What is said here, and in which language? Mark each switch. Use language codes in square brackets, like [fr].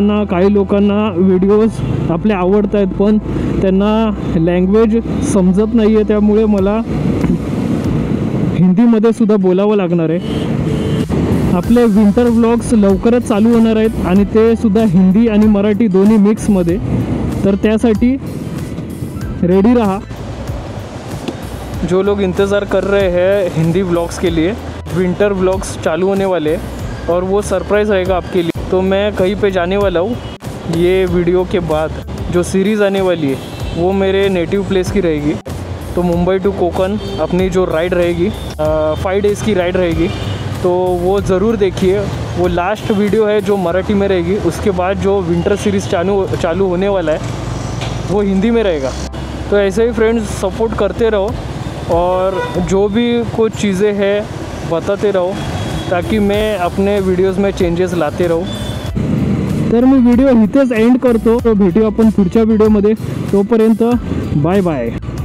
[mr] काही लोकांना व्हिडिओज आपले आवडत आहेत पण त्यांना लँग्वेज समजत नाही आहे. त्यामुळे मला हिंदीमध्ये सुद्धा बोलावं लागणार आहे. आपले विंटर व्लॉग्स लवकरच चालू होणार आहेत आणि ते सुद्धा हिंदी आणि मराठी दोन्ही मिक्समध्ये. तर त्यासाठी रेडी रहा. [hi] जो लोग इंतज़ार कर रहे हैं हिंदी व्लॉग्स के लिए, विंटर व्लॉग्स चालू होने वाले हैं और वो सरप्राइज़ रहेगा आपके लिए. तो मैं कहीं पे जाने वाला हूँ. ये वीडियो के बाद जो सीरीज़ आने वाली है वो मेरे नेटिव प्लेस की रहेगी. तो मुंबई टू कोकण अपनी जो राइड रहेगी 5 डेज़ की राइड रहेगी. तो वो ज़रूर देखिए. वो लास्ट वीडियो है जो मराठी में रहेगी. उसके बाद जो विंटर सीरीज़ चालू होने वाला है वो हिंदी में रहेगा. तो ऐसे ही फ्रेंड्स सपोर्ट करते रहो और जो भी कुछ चीज़ें हैं बताते रहो ताकि मैं अपने वीडियोस में चेंजेस लाते रहूँ. [mr] तर मी व्हिडिओ इथेच एंड करतो. तो भेटू आपण पुढच्या व्हिडिओमध्ये. तोपर्यंत बाय बाय.